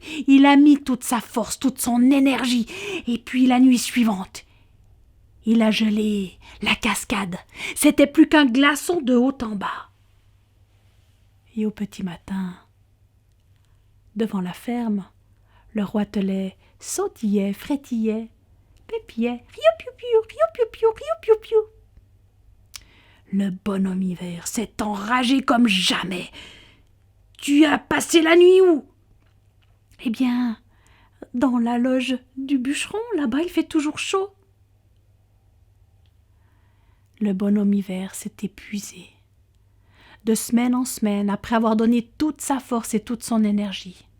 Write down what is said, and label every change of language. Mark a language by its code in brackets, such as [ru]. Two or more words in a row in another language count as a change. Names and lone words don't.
[fr] Il a mis toute sa force, toute son énergie. Et puis la nuit suivante, il a gelé la cascade. C'était plus qu'un glaçon de haut en bas. Et au petit matin, devant la ferme, le roitelet sautillait, frétillait, pépiait. Riou-piou-piou, riou-piou-piou, riou-piou-piou. Le bonhomme hiver s'est enragé comme jamais. « Tu as passé la nuit où ?» « Eh bien, dans la loge du bûcheron, là-bas il fait toujours chaud. » Le bonhomme hiver s'est épuisé, de semaine en semaine, après avoir donné toute sa force et toute son énergie.